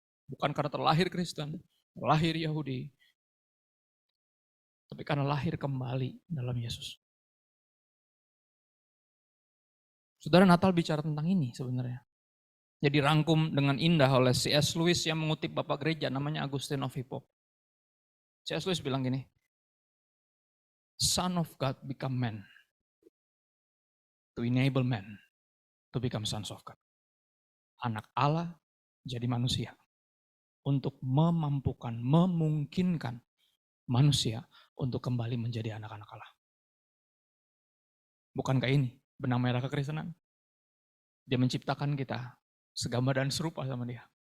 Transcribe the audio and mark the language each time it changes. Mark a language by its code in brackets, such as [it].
[id] Bukan karena terlahir Kristen, terlahir Yahudi, tapi karena lahir kembali dalam Yesus. Saudara, Natal bicara tentang ini sebenarnya. Jadi rangkum dengan indah oleh C.S. Lewis yang mengutip Bapak Gereja namanya Augustine of Hippo. C.S. [en] Lewis [id] bilang gini, [en] Son of God become man to enable man to become sons of God. [id] Anak Allah jadi manusia untuk memampukan, memungkinkan manusia untuk kembali menjadi anak-anak Allah. Bukankah ini benang merah kekristenan? Dia menciptakan kita segambar dan serupa sama dia.